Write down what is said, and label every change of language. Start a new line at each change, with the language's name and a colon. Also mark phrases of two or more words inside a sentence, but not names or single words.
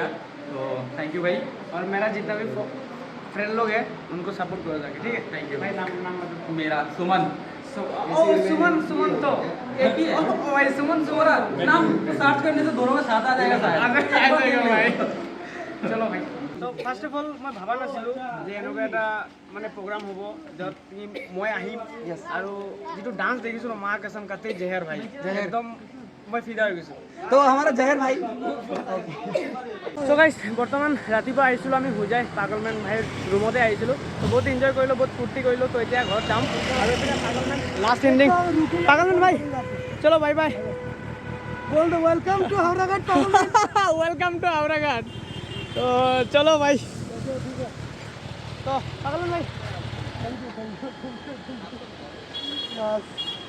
Hindi: तो
English: thank you
Hindi: भाई। और मेरा जितना भी फ्रेंड लोग हैं उनको सपोर्ट करो जाके, ठीक है?
English: thank you
Hindi: भाई। नाम मतलब मेरा सुमन। ओ सुमन तो एक ही है भाई, सुमन तुम्हारा नाम सर्च करने से दोनों का साथ आ जाएगा शायद। भाई चलो भाई।
Assamese: তো
English: first of all
Assamese: মই ভবা নাছিলোঁ যে এনেকুৱা এটা মানে প্ৰগ্ৰাম হ'ব য'ত মই আহিম আৰু যিটো ডান্স দেখিছোঁ
Hindi: माँ कसम काटे ज़हर भाई
Assamese: একদম মই ফিদা হৈ গৈছোঁ।
Hindi: तो हमारा जहर भाई
English: so guys
Assamese: বৰ্তমান ৰাতিপুৱা আহিছিলোঁ আমি হুজাই পাগলমেন ভাইৰ ৰুমতে আহিছিলোঁ। তো বহুত এনজয় কৰিলোঁ, বহুত ফূৰ্তি কৰিলোঁ। তো এতিয়া ঘৰত যাম আৰু এইপিনে পাগলমেন
English: last ending.
Assamese: পাগলমেন ভাই চলো
English: bye bye.
Hindi: बोल दो
English: welcome to
Hindi: औराघाट।
English: welcome to
Hindi: औराघाट। तो चलो भाई। तो पागल भाई